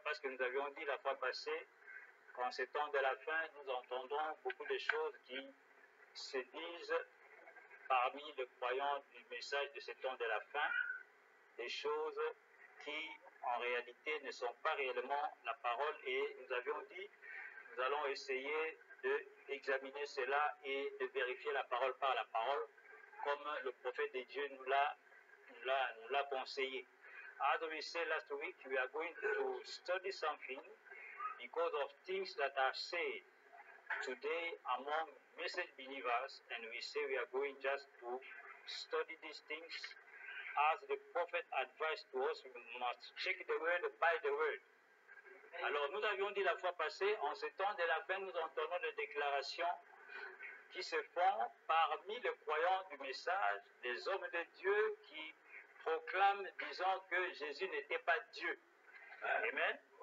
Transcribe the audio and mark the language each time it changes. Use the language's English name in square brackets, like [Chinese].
[French] Parce que nous avions dit la fois passée qu'en ces temps de la fin, nous entendons beaucoup de choses qui se disent parmi les croyants du message de ces temps de la fin, des choses qui en réalité ne sont pas réellement la parole, et nous avions dit, nous allons essayer d'examiner cela et de vérifier la parole par la parole, comme le prophète de Dieu nous l'a conseillé. [English] As we said last week, we are going to study something because of things that are said today among message believers, and we say we are going just to study these things as the prophet advised to us. We must check the word by the word. [French] Alors, nous avions dit la fois passée, en ce temps de la fin, nous entendons des déclarations qui se font parmi les croyants du message, des hommes de Dieu qui proclament, disant que Jésus n'était pas Dieu. Amen.